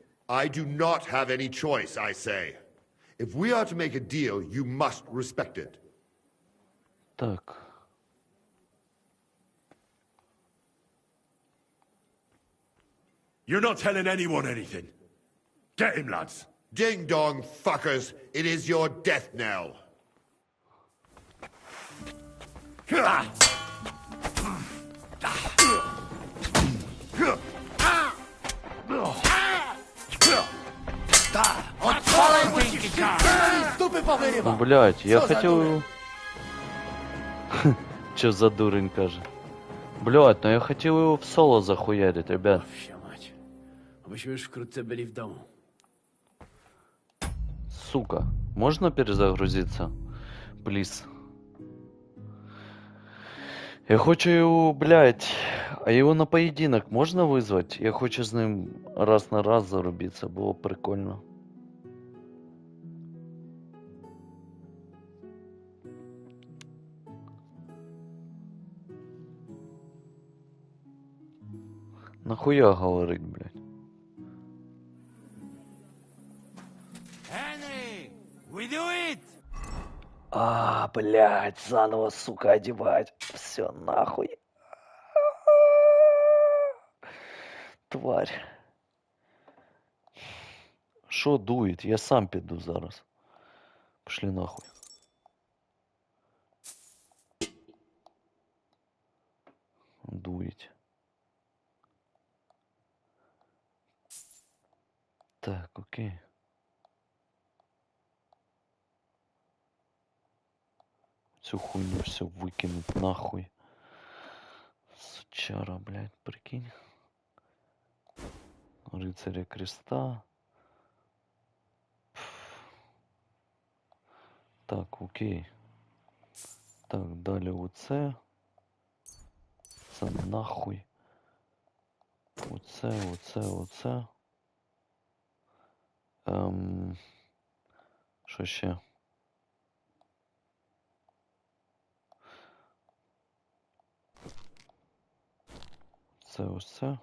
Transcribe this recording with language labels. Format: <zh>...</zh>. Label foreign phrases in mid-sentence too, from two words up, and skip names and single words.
<en>I do not have any choice, I say. If we are to make a deal, you must respect it.</en> <ru>Так.</ru> <en>You're not telling anyone anything. Get him, lads. Ding dong, fuckers. It is your death knell.</en> <ru>Ну, блядь, я хотел... Чё за дурень, каже? Блядь, ну я хотел его в соло захуярить, ребят.</ru> <pl>Abyśmy już wkrótce byli w domu.</pl> <ru>Сука, можно перезагрузиться? Плиз. Я хочу его, блядь, а его на поединок можно вызвать? Я хочу с ним раз на раз зарубиться, было прикольно. Нахуя говорить, блядь?</ru> <en>Henry, we do it!</en> <ru>А, блядь, заново, сука, одевать. Все, нахуй. Тварь. Шо дует?</ru> <uk>Я сам піду зараз.</uk> <ru>Пошли нахуй. Дует. Так, окей. Всю хуйню все выкинуть нахуй. Сучара, блядь, прикинь. Рыцаря креста. Так, окей.</ru> <uk>Так, далі оце. Це нахуй. Оце. Що ще? Це ось це.</uk>